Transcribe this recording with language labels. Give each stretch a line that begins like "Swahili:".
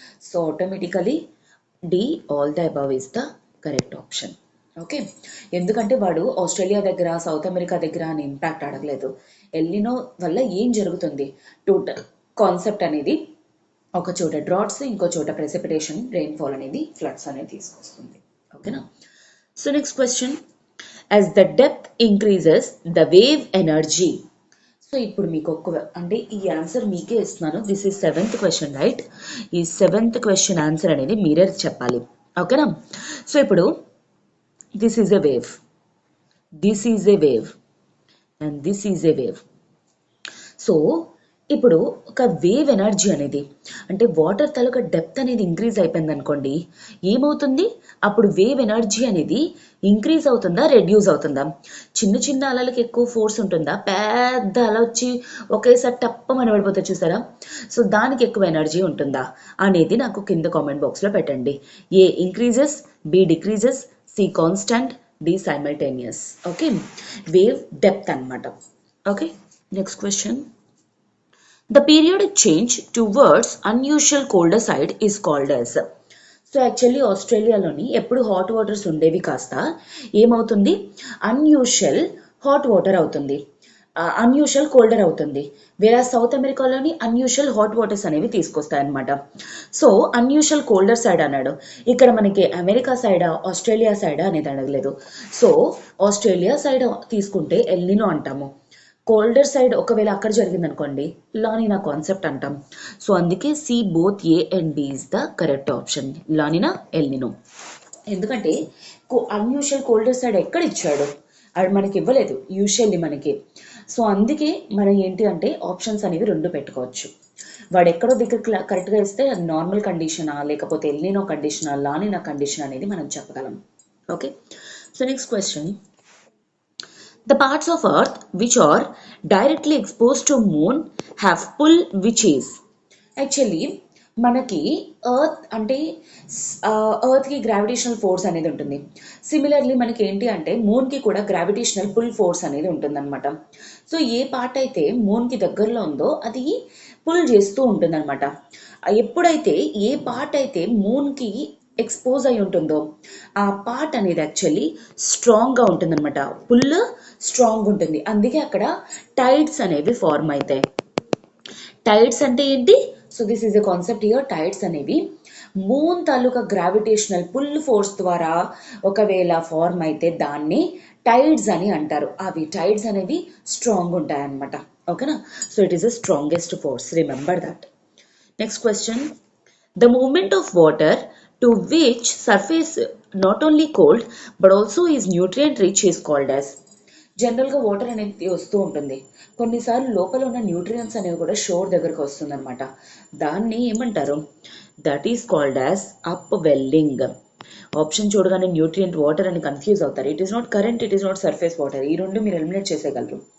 English: So automatically D all the above is the correct option.
Telugu: Okay, ఎందుకంటే వాడు Australia దగ్గర south America దగ్గర అని ఇంపాక్ట్ అడగలేదు. ఎల్నినో వల్ల ఏం జరుగుతుంది? టోటల్ కాన్సెప్ట్ అనేది ఒక చోట డ్రాట్స్, ఇంకో చోట ప్రెసిపిటేషన్ రెయిన్ఫాల్ అనేది ఫ్లడ్స్ అనేది తీసుకొస్తుంది. ఓకేనా?
English: So next question, as the depth increases the wave energy.
Telugu: So ఇప్పుడు మీకు అంటే ఈ ఆన్సర్ మీకే ఇస్తున్నాను.
English: This is 7th question, right?
Telugu: ఈ 7th క్వశ్చన్ ఆన్సర్ అనేది మీరే చెప్పాలి, ఓకేనా?
English: So ఇప్పుడు this is a wave, this is a wave and this is a wave.
Telugu: So ఇప్పుడు ఒక వేవ్ ఎనర్జీ అనేది అంటే వాటర్ తాలూకా డెప్త్ అనేది ఇంక్రీజ్ అయిపోయింది అనుకోండి, ఏమవుతుంది? అప్పుడు వేవ్ ఎనర్జీ అనేది ఇంక్రీజ్ అవుతుందా, రెడ్యూస్ అవుతుందా? చిన్న చిన్న అలలకి ఎక్కువ ఫోర్స్ ఉంటుందా, పెద్ద అల వచ్చి ఒకేసారి టప్పమని పడిపోతుంది చూసారా? సో దానికి ఎక్కువ ఎనర్జీ ఉంటుందా అనేది నాకు కింద కామెంట్ బాక్స్లో పెట్టండి.
English: A increases, B decreases, C constant, D simultaneous. Okay, wave depth అన్నమాట. Okay, next question. The periodic change towards unusual colder side is called as.
Telugu: So actually ఆస్ట్రేలియాలోని ఎప్పుడు హాట్ వాటర్స్ ఉండేవి కాస్త ఏమవుతుంది, అన్యూజువల్ హాట్ వాటర్ అవుతుంది, unusual colder అవుతుంది. వేరే south అమెరికాలోని అన్యూజువల్ హాట్ వాటర్స్ అనేవి తీసుకొస్తాయి అనమాట. సో అన్యూజువల్ కోల్డర్ సైడ్ అన్నాడు. ఇక్కడ మనకి అమెరికా సైడా ఆస్ట్రేలియా సైడా అనేది అడగలేదు. సో ఆస్ట్రేలియా సైడ్ తీసుకుంటే ఎల్నినో అంటాము. కోల్డర్ సైడ్ ఒకవేళ అక్కడ జరిగింది అనుకోండి, లానినా కాన్సెప్ట్ అంటాం.
English: So అందుకే C both A and B is the correct option, La Nina El Nino.
Telugu: ఎందుకంటే అన్యూజువల్ కోల్డర్ సైడ్ ఎక్కడ ఇచ్చాడు, అది మనకి ఇవ్వలేదు యూజువల్లీ మనకి. సో అందుకే మనం ఏంటి అంటే ఆప్షన్స్ అనేవి రెండు పెట్టుకోవచ్చు. వాడు ఎక్కడో దగ్గర కరెక్ట్గా ఇస్తే అది నార్మల్ కండిషనా లేకపోతే ఎల్నినో కండిషనా లానినా కండిషన్ అనేది మనం చెప్పగలం.
English: Okay, so next question. The parts of earth which are directly exposed to moon have pull, which is.
Telugu: Actually మనకి ఎర్త్ అంటే ఎర్త్కి గ్రావిటేషనల్ ఫోర్స్ అనేది ఉంటుంది. సిమిలర్లీ మనకి ఏంటి అంటే మూన్కి కూడా గ్రావిటేషనల్ పుల్ ఫోర్స్ అనేది ఉంటుందన్నమాట. సో ఏ పార్ట్ అయితే మూన్కి దగ్గరలో ఉందో అది పుల్ చేస్తూ ఉంటుందన్నమాట. ఎప్పుడైతే ఏ పార్ట్ అయితే మూన్కి ఎక్స్పోజ్ అయి ఉంటుందో ఆ పార్ట్ అనేది యాక్చువల్లీ స్ట్రాంగ్గా ఉంటుంది అనమాట, పుల్ స్ట్రాంగ్ ఉంటుంది. అందుకే అక్కడ టైడ్స్ అనేవి ఫార్మ్ అవుతాయి. టైడ్స్ అంటే ఏంటి?
English: So this is a concept here.
Telugu: Tides అనేవి మూన్ తాలూకా గ్రావిటేషనల్ పుల్ ఫోర్స్ ద్వారా ఒకవేళ ఫార్మ్ అయితే దాన్ని టైడ్స్ అని అంటారు. అవి టైడ్స్ అనేవి స్ట్రాంగ్ ఉంటాయి అన్నమాట, ఓకేనా?
English: So it is the strongest force, remember that. Next question. The movement of water to which surface not only cold but also is nutrient rich is called as.
Telugu: జనరల్గా water అనేది వస్తూ ఉంటుంది, కొన్నిసార్లు లోపల ఉన్న న్యూట్రియంట్స్ అనేవి కూడా షోర్ దగ్గరకు వస్తుంది అనమాట. దాన్ని ఏమంటారు?
English: That is called as upwelling.
Telugu: Option చూడగానే న్యూట్రియంట్ వాటర్ అని కన్ఫ్యూజ్ అవుతారు.
English: It is not current, it is not surface water.
Telugu: ఈ రెండు మీరు ఎలిమినేట్ చేసేయగలరు.